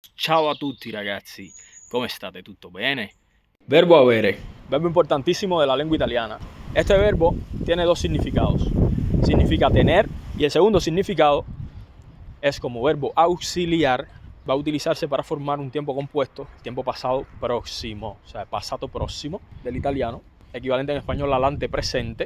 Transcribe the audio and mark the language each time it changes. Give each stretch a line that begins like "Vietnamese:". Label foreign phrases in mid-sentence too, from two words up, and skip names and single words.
Italian: Ciao a tutti ragazzi, come state? Tutto bene? Verbo avere,
Spanish: verbo importantísimo de la lengua italiana. Este verbo tiene dos significados. Significa tener y el segundo significado es como verbo auxiliar. Va a utilizarse para formar un tiempo compuesto, tiempo pasado próximo, o sea, passato próximo del italiano, equivalente en español al antepresente.